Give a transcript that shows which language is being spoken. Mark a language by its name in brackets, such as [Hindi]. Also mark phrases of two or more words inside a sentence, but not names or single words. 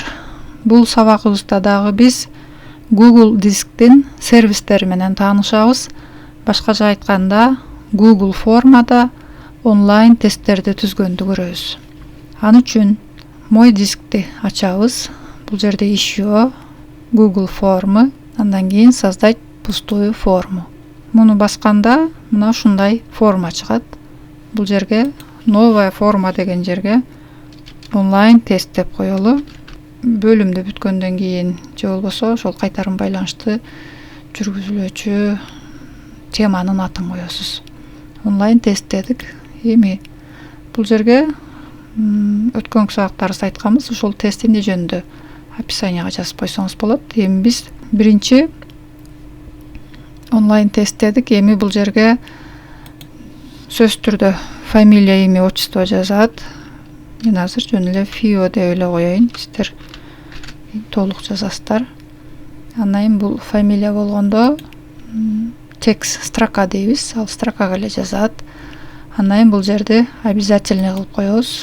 [Kyrgyz] Бул сабагыбызда дагы биз Google дисктин сервистери менен таанышабыз. Башкача айтканда, Google формада онлайн тесттерди түзгөндү көрөбүз. Аны үчүн мой дискти ачабыз. Бул жерде ишөө, Google формы, андан кийин [Russian] создать пустую форму. [Kyrgyz] Муну басканда мына ушундай форма чыгат. Бул жерге [Russian] новая форма [Kyrgyz] деген жерге онлайн тест деп коелу. Бөлүмдү бүткөндөн кийин же болбосо ошол кайтарым байланышты жүргүзүлүүчү теманын атын коесуз. Онлайн тест дедик. Эми бул жерге өткөн сабактарыбызда айтканбыз, ошол тест эмне жөнүндө описанияга жазып койсоңуз болот. Эми биз биринчи онлайн тест дедик. Эми бул жерге сөзсүз түрдө [Russian] фамилия, имя, отчество [Kyrgyz] жазат. Мен азыр жөн эле Фио деп эле коеюн, сиздер толук жазасыздар. Андан кийин бул фамилия болгондо [Russian] текст строка [Kyrgyz] дейбиз, ал строкага эле жазат. Андан кийин бул жерде обязательный кылып коебуз.